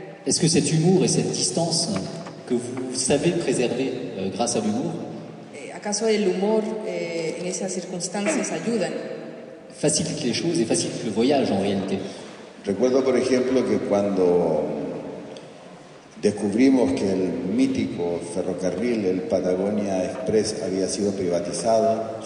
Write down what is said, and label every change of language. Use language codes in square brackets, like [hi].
[fr] est-ce que cet humour et cette distance que vous savez préserver grâce à l'humour [es] ¿acaso el humor en esas circunstancias ayudan? [fr] facilite les choses et facilite le voyage en réalité? [es] Recuerdo, por ejemplo, que cuando descubrimos que el mítico ferrocarril, el Patagonia Express, había sido privatizado,